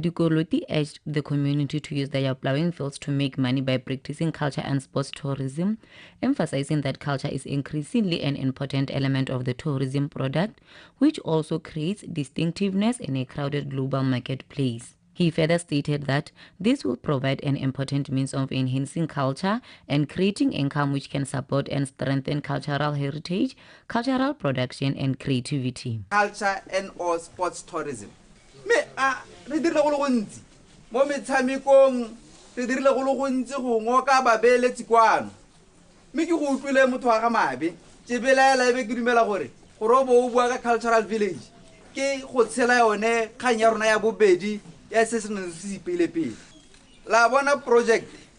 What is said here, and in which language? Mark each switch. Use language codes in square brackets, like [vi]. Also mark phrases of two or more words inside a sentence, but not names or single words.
[en] Dikoloti urged the community to use their plowing fields to make money by practicing culture and sports tourism, emphasizing that culture is increasingly an important element of the tourism product, which also creates distinctiveness in a crowded global marketplace. He further stated that this will provide an important means of enhancing culture and creating income which can support and strengthen cultural heritage, cultural production and creativity. Culture and or sports tourism. [tn] Re dirile go le gontsi mo metshamekong re dirile go le gontsi go ngoka babeeletsi kwano mme ke go utlwile motho wa ga mabe ke belaela ebe ke dumela gore o bua ka [en] cultural village [tn] ke go tshela yone kgang ya rona ya bobedi ya se se neng se ipelepele la bona project